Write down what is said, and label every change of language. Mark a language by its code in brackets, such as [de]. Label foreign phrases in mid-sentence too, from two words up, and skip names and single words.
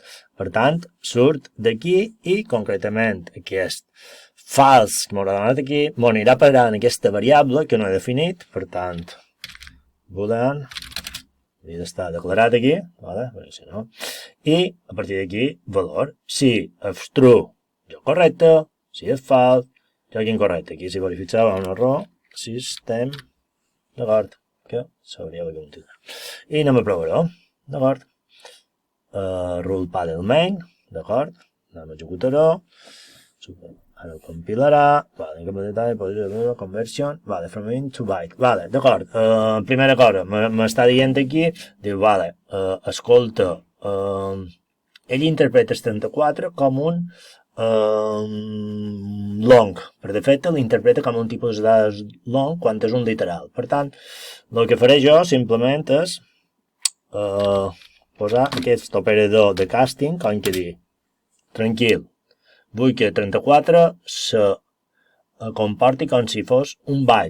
[ca] Per tant, surt d'aquí i concretament aquest fals que m'haurà donat aquí m'anirà a parar en aquesta variable que no he definit, per tant, boolean, hauria d'estar declarat aquí, si no, i a partir d'aquí valor. Si és true, joc correcte, si és fals, joc incorrecte. Aquí si verificava un error, system, d'acord, que s'hauria de continuar. I anem a provar-ho, d'acord. [en] Rule paddle main, [ca] d'acord, anem a executar-ho, ara ho compilarà, [en] conversion, from int to byte, [ca] d'acord, primera cosa, m'està dient aquí, diu, escolta, ell interpreta el 34 com un long, per defecte l'interpreta com un tipus de dades long quan és un literal, per tant, el que faré jo simplement és posar aquest operador de casting, com que dir, tranquil, vull que 34 se comporti com si fos un byte.